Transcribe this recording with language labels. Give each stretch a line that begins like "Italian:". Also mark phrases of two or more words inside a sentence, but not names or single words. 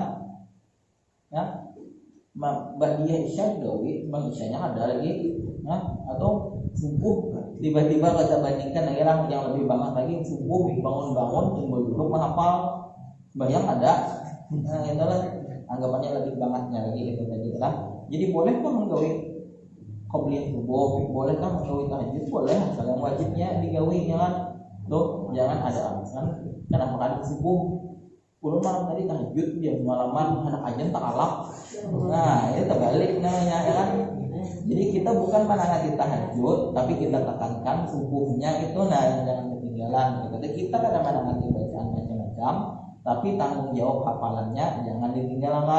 Banjar: Ya, ba'diyah isya digawi, bang isyanya ada lagi, atau subuh tiba-tiba kita bandingkan dengan yang lebih banget lagi, subuh bangun-bangun tunggu duduk menghafal, bayang ada, itulah anggapannya lebih bangetnya lagi itu tadi lah. Jadi boleh kan menggawi qobliyah subuh, boleh kan menggawi tahajud, boleh, asal yang wajibnya digawi, jangan tuh, jangan ada alasan kenapa kan subuh ulun malam tadi tahajud dia malaman anak ajan tak alap. Nah itu terbalik namanya ya kan. Jadi kita bukan menangani tahajud, tapi kita tekankan subuhnya itu nah jangan ketinggalan. Jadi kita kadang menangani bacaan macam-macam, tapi tanggung jawab hafalannya jangan ditinggalkan.